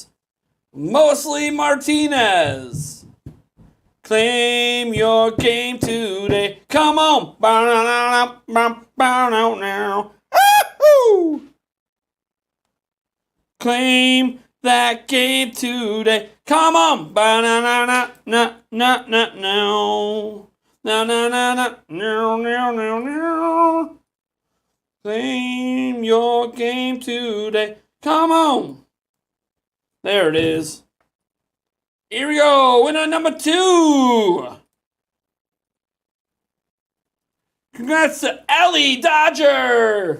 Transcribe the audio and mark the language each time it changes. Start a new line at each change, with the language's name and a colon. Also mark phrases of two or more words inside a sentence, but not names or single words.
English: Mostly Martinez. Claim your game today. Come on. Now. Woo! Claim that game today. Come on. Ba-na-na-na-na-na-na-no. Na-na-na-na-no. Claim your game today. Come on. There it is. Here we go. Winner number 2. Congrats to Ellie Dodger.